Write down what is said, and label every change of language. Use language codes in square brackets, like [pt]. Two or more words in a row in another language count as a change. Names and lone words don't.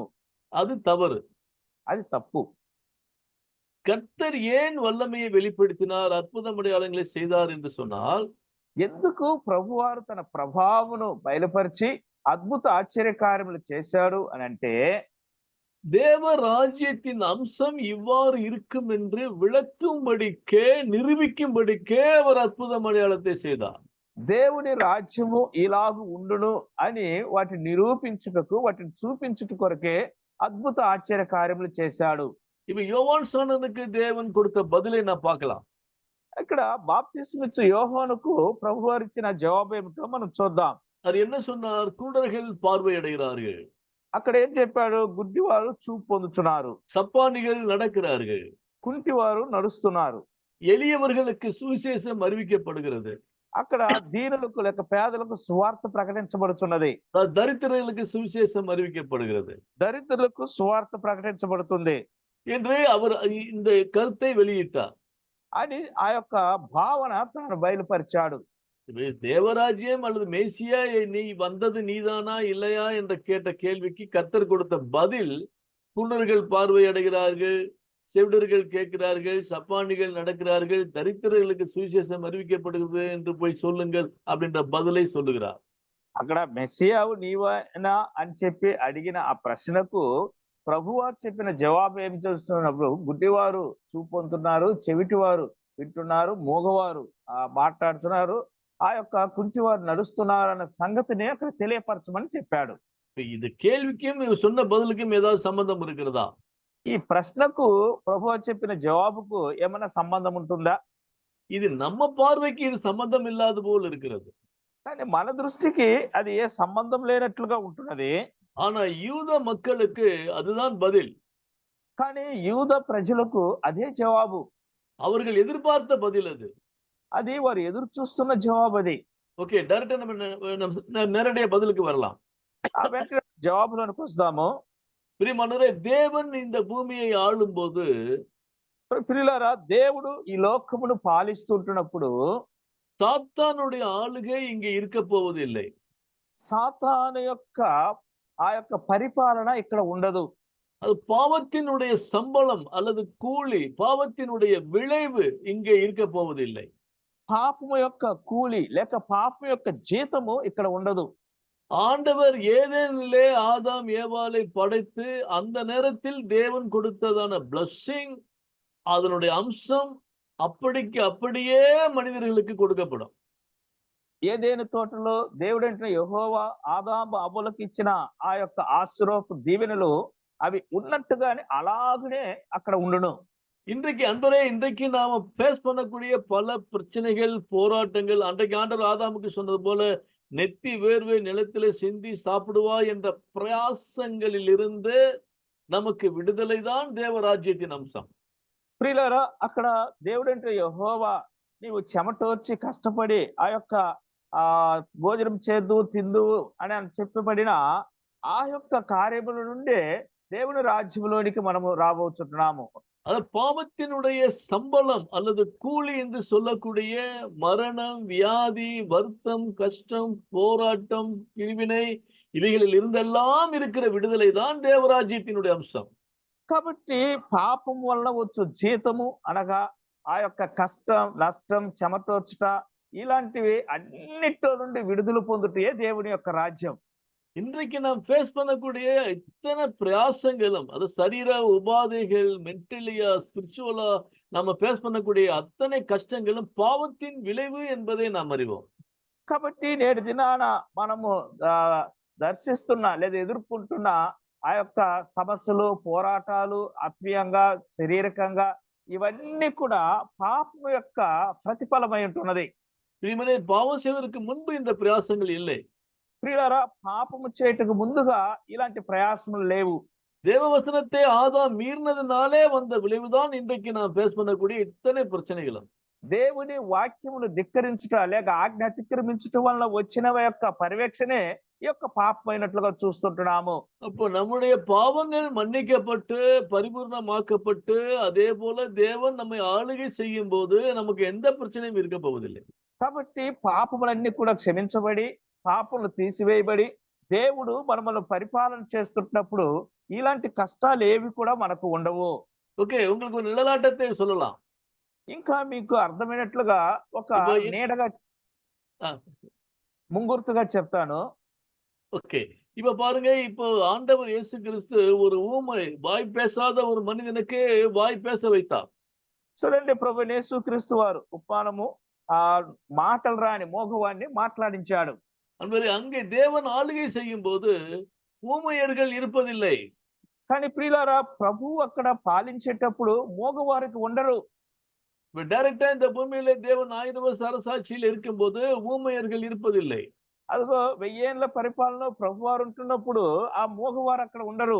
[ta] அது தவறு. [te] అది తప్పు. [ta] கர்த்தர் ஏன் வல்லமையை வெளிப்படுத்தினார், அற்புதம், அடையாளங்களை செய்தார் என்று சொன்னால், [te] ఎందుకు ప్రభువారు తన ప్రభావమును బయలుపరిచి అద్భుత ఆశ్చర్య కార్యములు చేశాడు అని అంటే, [ta] தேவ ராஜ்யத்தின் அம்சம் இவ்வாறு இருக்கும் என்று விளக்கும்படிக்கே, நிரூபிக்கும்படிக்கே அவர் அற்புதம், அடையாளத்தை செய்தார். [te] దేవుని రాజ్యము ఇలాగు ఉండును అని వాటిని నిరూపించుటకు, వాటిని చూపించుట కొరకే అద్భుత ఆశ్చర్య కార్యములు చేశాడు. [ta] இப்ப யோவான் சாணனுக்கு தேவன் கொடுத்த பதிலை நான் பார்க்கலாம். [te] ఇక్కడ బాప్తిస్మిచ్చు యోహానుకు ప్రభువారు ఇచ్చిన జవాబు ఏమిటో మనం చూద్దాం. [ta] அவர் என்ன சொன்னார்? குருடர்கள் பார்வையடைகிறார்கள், [te] అక్కడ ఏం చెప్పాడు? గుడ్డివారు చూపు పొందుతున్నారు, [ta] சப்பானிகள் நடக்கிறார்கள், [te] కుంటివారు నడుస్తున్నారు, [ta] எளியவர்களுக்கு சுவிசேஷம் அறிவிக்கப்படுகிறது, [te] అక్కడ దీనులకు లేక పేదలకు సువార్త ప్రకటించబడుతున్నది, [ta] தரித்திரர்களுக்கு சுவிசேஷம் அறிவிக்கப்படுகிறது [te] దరిద్రులకు సువార్త ప్రకటించబడుతుంది [ta] என்று அவர் இந்த கருத்தை வெளியிட்டார். [te] అని ఆ యొక్క భావన తాను బయలుపరిచాడు. [ta] தேவராஜ்யம் அல்லது மேசியா நீ வந்தது நீதானா இல்லையா என்ற கேட்ட கேள்விக்கு கர்த்தர் கொடுத்த பதில், குருடர்கள் பார்வையடைகிறார்கள், செவிடர்கள் கேட்கிறார்கள், சப்பானிகள் நடக்கிறார்கள், தரித்திரர்களுக்கு சுவிசேஷம் அறிவிக்கப்படுகிறது என்று போய் சொல்லுங்கள் அப்படின்ற பதிலை சொல்லுகிறார். [te] అక్కడ మెస్సియావు నీవేనా అని చెప్పి అడిగిన ఆ ప్రశ్నకు ప్రభువారు చెప్పిన జవాబు ఏం చేస్తున్నప్పుడు, గుడ్డివారు చూపు పొందుతున్నారు, చెవిటివారు వింటున్నారు, మూగవారు మాట్లాడుతున్నారు, ఆ యొక్క కుంటివారు నడుస్తున్నారు అన్న సంగతిని అక్కడ తెలియపరచమని చెప్పాడు. [ta] இது கேள்விக்கும் இவர் சொன்ன பதிலுக்கும் ஏதாவது சம்பந்தம் இருக்கிறதா? [te] ఈ ప్రశ్నకు ప్రభువు చెప్పిన జవాబుకు ఏమైనా సంబంధం ఉంటుందా? [ta] இது நம்ம பார்வைக்கு இது சம்பந்தம் இல்லாத போல் இருக்கிறது. [te] కానీ మన దృష్టికి అది ఏ సంబంధం లేనట్లుగా ఉంటున్నది. [ta] ஆனா யூத மக்களுக்கு அதுதான் பதில். [te] కానీ యూద ప్రజలకు అదే జవాబు. [ta] அவர்கள் எதிர்பார்த்த பதில் அது. [te] అది వారు ఎదురు చూస్తున్న జవాబు అది. [ta] ஓகே, டைரக்டா நம்ம நேரடியா பதிலுக்கு வரலாம். [te] ఆ వెంటనే జవాబులోనికి వస్తాము. [ta] பிரியமானவரே, தேவன் இந்த பூமியை ஆளும்போது, [te] ప్రియులారా, దేవుడు ఈ లోకమును పాలిస్తుంటున్నప్పుడు [ta] சாத்தானுடைய ஆளுகை இங்கே இருக்க போவதில்லை. [te] సాతాను యొక్క ఆ యొక్క పరిపాలన ఇక్కడ ఉండదు. [ta] அது பாவத்தினுடைய சம்பளம் அல்லது கூலி, பாவத்தினுடைய விளைவு இங்கே இருக்க போவதில்லை. [te] పాపము యొక్క కూలి లేక పాపం యొక్క జీతము ఇక్కడ ఉండదు. [ta] ஆண்டவர் ஏதேனிலே ஆதாம் ஏவாளை படைத்து அந்த நேரத்தில் தேவன் கொடுத்ததான பிளஸ்ஸிங், அதனுடைய அம்சம், அப்படிக்கு அப்படியே மனிதர்களுக்கு கொடுக்கப்படும். [te] ఏదేను తోటలో దేవుడంటే యెహోవా ఆదాము అవ్వలకు ఇచ్చిన ఆ యొక్క ఆశీర్వాదపు దీవెనలు అవి ఉన్నట్టుగానే అలాగనే అక్కడ ఉండును. [ta] இன்றைக்கு அன்பரே, இன்றைக்கு நாம ஃபேஸ் பண்ணக்கூடிய பல பிரச்சனைகள், போராட்டங்கள், அன்றைக்கு ஆண்டவர் ஆதாமுக்கு சொன்னது போல நெத்தி வேர்வை நிலத்திலே சிந்தி சாப்பிடுவாய் என்ற பிரயாசங்களில் இருந்து நமக்கு விடுதலை தான் தேவராஜ்யத்தின் அம்சம். [te] ప్రియులారా, అక్కడ దేవుడంటే యెహోవా నీవు చెమటోర్చి కష్టపడి ఆ యొక్క భోజనం చేద్దు తిందు అని చెప్పబడిన ఆ యొక్క కార్యముల నుండే దేవుని రాజ్యంలోనికి మనము రాబోతున్నాము. [ta] அது பாவத்தினுடைய சம்பளம் அல்லது கூலி என்று சொல்லக்கூடிய மரணம், வியாதி, வருத்தம், கஷ்டம், போராட்டம், பிரிவினை, இவைகளில் இருந்தெல்லாம் இருக்கிற விடுதலை தான் தேவராஜ்யத்தினுடைய அம்சம். [te] కాబట్టి పాపం వల్ల వచ్చు జీతము అనగా ఆ యొక్క కష్టం, నష్టం, చెమటోర్చుట ఇలాంటివి అన్నిట్లో నుండి విడుదల పొందుటే దేవుని యొక్క రాజ్యం. [ta] இன்றைக்கு நாம் ஃபேஸ் பண்ணக்கூடிய இத்தனை பிரயாசங்களும், அது சரீர உபாதைகள், [en] mentally, spiritually [ta] நம்ம ஃபேஸ் பண்ணக்கூடிய அத்தனை கஷ்டங்களும் பாவத்தின் விளைவு என்பதை நாம் அறிவோம். [te] కాబట్టి నేటి దినాన మనము దర్శిస్తున్న లేదా ఎదుర్కొంటున్న ఆ యొక్క సమస్యలు, పోరాటాలు, ఆత్మీయంగా, శారీరకంగా ఇవన్నీ కూడా పాపం యొక్క ప్రతిఫలమై ఉంటున్నది. ప్రియమనే, పాపం [ta] செய்வதற்கு முன்பு இந்த பிரயாசங்கள் இல்லை. [te] ప్రియులారా, పాపము చేయుటకు ముందుగా ఇలాంటి ప్రయాసములు లేవు. [ta] தேவவசனத்தை ஆதாம் மீறினதுனாலே வந்த விளைவுதான் இன்றைக்கு நாம் ஃபேஸ் பண்ணக்கூடிய இத்தனை பிரச்சனைகளும். [te] దేవుని వాక్యమును ధిక్కరించుట లేక ఆజ్ఞ అతిక్రమించటం వల్ల వచ్చిన యొక్క పర్యవేక్షణే ఈ యొక్క పాపమైనట్లుగా చూస్తుంటున్నాము. [ta] அப்போ நம்முடைய பாவங்கள் மன்னிக்கப்பட்டு பரிபூர்ணமாக்கப்பட்டு அதே போல தேவன் நம்மை ஆளுகை செய்யும் போது நமக்கு எந்த பிரச்சனையும் இருக்க போவதில்லை. [te] కాబట్టి పాపములన్నీ కూడా క్షమించబడి, పాపములు తీసివేయబడి, దేవుడు మనల్ని పరిపాలన చేస్తున్నప్పుడు ఇలాంటి కష్టాలు ఏవి కూడా మనకు ఉండవు. [ta] ஓகே, உங்களுக்கு ஒரு நிழலாட்டத்தை சொல்லலாம். [te] ఇంకా మీకు అర్థమైనట్లుగా ఒక [ta] இப்போ [te] నీడగా ஆ, ముంగుర్తుగా చెప్తాను. [ta] ஓகே, இப்ப பாருங்க, இப்போ ஆண்டவர் இயேசு கிறிஸ்து ஒரு ஊமை, வாய் பேசாத ஒரு மனிதனுக்கு வாய் பேச வைத்தார். [te] చూడండి, ప్రభు యేసుక్రీస్తు వారు ఉప్పానము మాటలు రాని మోగవాన్ని మాట్లాడించాడు. [ta] அன்பரே, அங்கே தேவன் ஆளுகை செய்யும் போது ஊமையர்கள் இருப்பதில்லை. [te] కానీ ప్రియులారా, ప్రభు అక్కడ పాలించేటప్పుడు మోగవారికి ఉండరు. [ta] இப்ப டைரக்டா இந்த பூமியில தேவன் 1000 வருஷ அரசாட்சியில் இருக்கும்போது ஊமையர்கள் இருப்பதில்லை. [te] అదిగో 1000 ఏళ్ల పరిపాలన ప్రభు వారు ఉంటున్నప్పుడు ఆ మోగవారు అక్కడ ఉండరు.